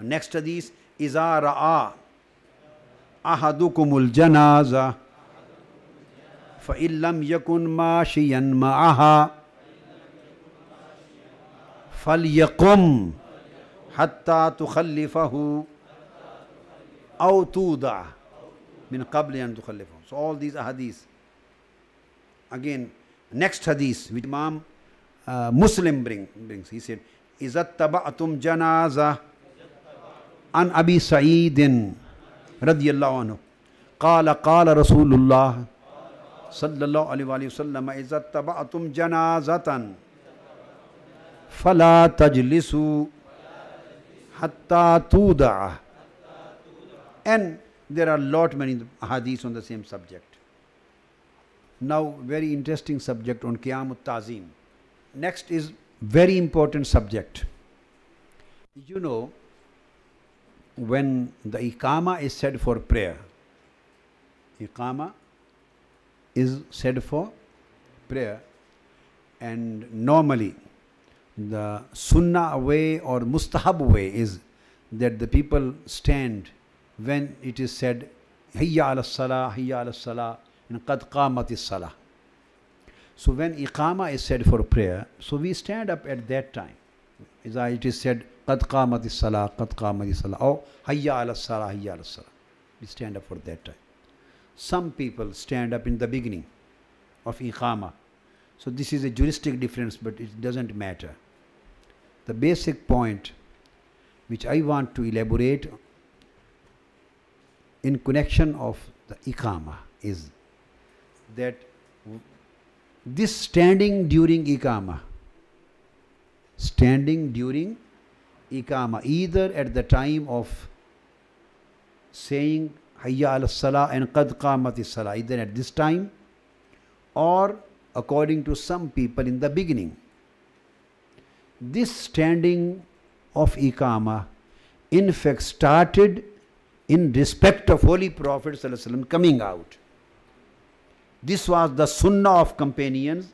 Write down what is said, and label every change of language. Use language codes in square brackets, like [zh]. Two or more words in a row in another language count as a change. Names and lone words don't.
[en] Next hadith, [ar] إِذَا رَأَى أَحَدُكُمُ الْجَنَازَةَ فَإِن لَمْ يَكُنْ مَاشِيًا مَعَهَا فَلْيَقُمْ حَتَّى تُخَلِّفَهُ أَوْ تُوضَعَ مِنْ قَبْلِ أَنْ تُخَلِّفَهُ. [en] So all these are hadiths. Again, next hadith which Imam Muslim brings, he said, [ar] إِذَا اتَّبَعْتُمْ جَنَازَةً عن أبي سعيد رضي الله عنه قال قال رسول الله صلى الله عليه وسلم إذا اتبعتم جنازة فلا تجلسوا حتى تودع. [en] And there are lot many hadiths on the same subject. Now very interesting subject on [ar] قيام التعظيم. [en] Next is very important subject. You know, when the Iqama is said for prayer, Iqama is said for prayer, and normally the Sunnah way or Mustahab way is that the people stand when it is said [ar] حي على الصلاة, حي على الصلاة, [en] and [ar] قد قامت الصلاة. [en] So when Iqama is said for prayer, so we stand up at that time. It is said [ar] قد قامت الصلاة, قد قامت الصلاة, [en] or [ar] حي على الصلاة, حي على الصلاة. [en] We stand up for that time. Some people stand up in the beginning of Iqama. So this is a juristic difference, but it doesn't matter. The basic point which I want to elaborate in connection of the Iqama is that this standing during Iqama, either at the time of saying [ar] حي على الصلاة [en] and [ar] قد قامت الصلاة, [en] either at this time or according to some people in the beginning. This standing of Iqama in fact started in respect of Holy Prophet ﷺ coming out. This was the Sunnah of companions.